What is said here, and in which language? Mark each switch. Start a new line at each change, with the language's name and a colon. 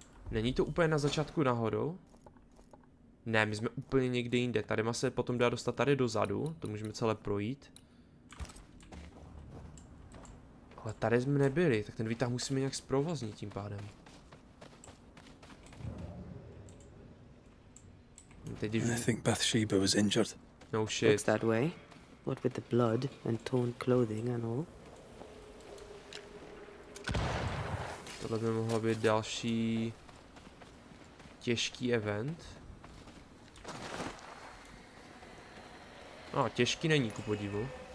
Czech: Není to úplně na začátku nahoru? Ne, my jsme úplně někde jinde. Tady má se potom dá dostat tady dozadu, to můžeme celé projít. Ale tady jsme nebyli, tak ten výtah musíme nějak zprovoznit tím pádem. Teď,
English: I think Bathsheba was injured. No shit. Looks that way. What with the blood and torn clothing and all.
Czech: Tohle by mohlo být další těžký event. No, těžký není ku podivu.